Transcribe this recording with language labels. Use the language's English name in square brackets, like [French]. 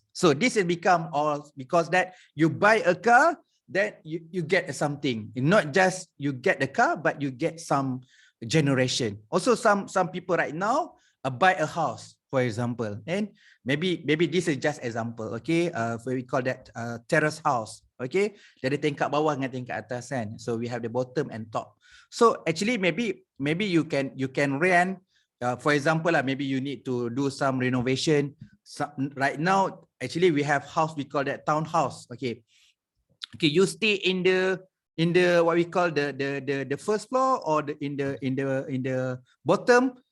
[English] So this has become all because that you buy a car, that you get something. Not just you get the car, but you get some generation. Also some people right now buy a house, for example, and maybe this is just example. Okay, we call that terrace house. [Malay] Okay, dari tingkat bawah dengan tingkat atas kan. [English] So we have the bottom and top. So actually maybe you can rent, for example maybe you need to do some renovation. Right now actually we have house, we call that townhouse. Okay, you stay in the what we call the first floor or in the bottom.